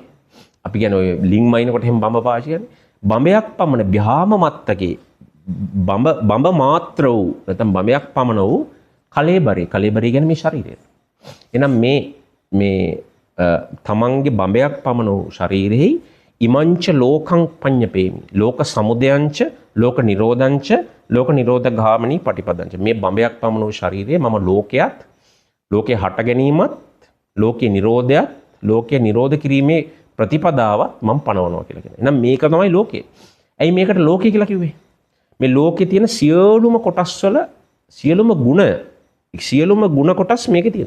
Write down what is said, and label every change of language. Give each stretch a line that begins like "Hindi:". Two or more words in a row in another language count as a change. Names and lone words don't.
Sinhala: අපි කියන්නේ ඔය ලිං මයින්කොට එහෙම බඹ පාවිච්චි කරන්නේ. බඹයක් පමණ
Pali: භ්‍යාම මත්තකේ
Sinhala: බඹ මාත්‍ර වූ නැත්නම් බඹයක් පමණ වූ කලේබරේ. කලේබරේ කියන්නේ මේ ශරීරය. එහෙනම් මේ තමන්ගේ බඹයක් පමණ වූ ශරීරෙහි
Pali: ඉමංච ලෝකං පඤ්ඤපේමි. ලෝක සමුදයංච ලෝක නිරෝධංච ලෝක නිරෝධ ගාමිනී පටිපදංච.
Sinhala: මේ බඹයක් පමණ වූ ශරීරයේ මම ලෝකයක් ලෝකේ හට ගැනීමත් ලෝකේ නිරෝධයත් ලෝකේ නිරෝධ කිරීමේ ප්‍රතිපදාවත් මම පනවනවා කියලා කියනවා. එහෙනම් මේක තමයි ලෝකය. ඇයි මේකට ලෝකය කියලා කිව්වේ? මේ ලෝකේ තියෙන සියලුම කොටස් වල සියලුම ගුණ කොටස් මේකේ තියෙනවා.